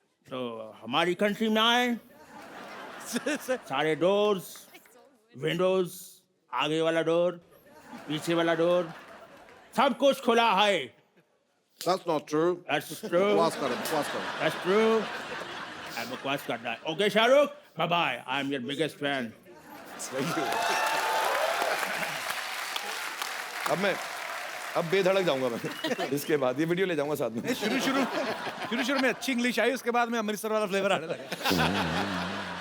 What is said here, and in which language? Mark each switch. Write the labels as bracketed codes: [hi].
[hi] तो हमारी कंट्री में आए, सारे डोर्स, विंडोज, आगे वाला डोर, पीछे वाला डोर, सब कुछ खुला है। [en] That's not true. That's true. [hi] बकवास कर रहे हैं, बकवास कर रहे हैं। [en] That's true. [hi] बकवास करना है। [en] Okay, Shahrukh, bye bye. I am your biggest fan. Thank you. [hi] अब बेधड़क जाऊंगा मैं इसके बाद, ये वीडियो ले जाऊंगा साथ में। शुरू शुरू में अच्छी इंग्लिश आई, उसके बाद में अमृतसर वाला फ्लेवर आने लगा।